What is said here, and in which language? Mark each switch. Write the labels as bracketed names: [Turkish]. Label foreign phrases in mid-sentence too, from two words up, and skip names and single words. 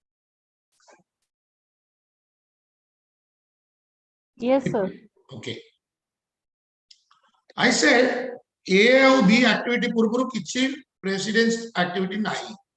[English] Yes, sir. Okay. I said [Odia] A ଆଉ B activity ପୂର୍ବରୁ କିଛି [English] precedence activity [Odia] ନାହିଁ.